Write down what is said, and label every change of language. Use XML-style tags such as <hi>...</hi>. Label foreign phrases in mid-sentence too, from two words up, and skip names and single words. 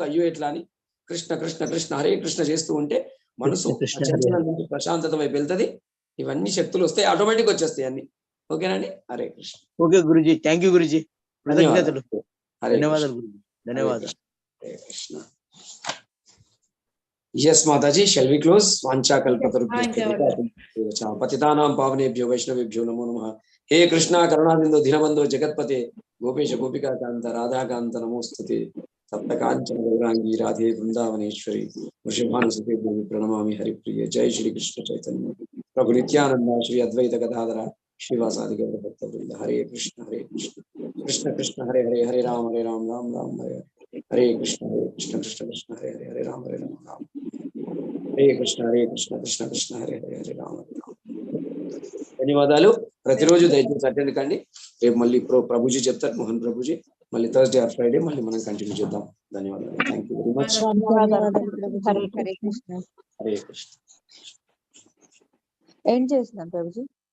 <te>అయ్యో ఎట్లా అని</te> <sa>కృష్ణ కృష్ణ కృష్ణ హరే కృష్ణ</sa> <te>చేస్తూ ఉంటే మనసు కృష్ణ ఆ చంచలం నుంచి ప్రశాంతత వైపు వెళ్తుంది. ఇవన్నీ శక్తులు వస్తాయి, ఆటోమేటిక్ వచ్చేస్తాయి అన్ని. ఓకేనండి.</te> <sa>హరే కృష్ణ.</sa> <te>ఓకే గురుజీ,</te> <en>thank you</en> <te>గురుజీ, ధన్యవాదాలు. కృతజ్ఞతలు, హరే ధన్యవాదాలు గురుజీ, ధన్యవాదాలు.</te> <sa>హరే కృష్ణ.</sa> <en>Yes, Mataji, shall we close?</en> <sa>Vancha kalpatarubhyascha patitanam pavanebhyo vaishnavebhyo namo namaha. He Krishna karunabindhu dhinabandhu jagatpate gopesha gopika kanta radha kanta namostute sapta kanchana gaurangi radhe vrindavaneshwari vrishabhanusute devi pranamami haripriya. Jai Shri Krishna Chaitanya Prabhu Nityananda Shri Advaita Gadadhara Srivasadi Gaura Bhakta Vrinda. Hare Krishna Krishna Krishna Hare Hare Hare Ram Ram Ram Hare Hare Krishna Krishna Krishna Hare Hare Hare Ram Ram. Hare Krishna Krishna Krishna Hare Hare Hare Ram Ram.</sa> <te>ధన్యవాదాలు. ప్రతిరోజు దయచేసి అటెండ్ కండి. రేపు మళ్ళీ ప్రభుజీ చెప్తారు, మోహన్ ప్రభుజీ. మళ్ళీ</te> <en>Thursday or Friday</en> <te>మళ్ళీ మనం కంటిన్యూ చేద్దాం. ధన్యవాదాలు.</te> <en>thank you very much.</en> <te>ధన్యవాదాలు ప్రభుజీ.</te> <sa>హరే కృష్ణ. హరే కృష్ణ.</sa> <te>ఏం చేస్తున్నాం ప్రభుజీ?</te>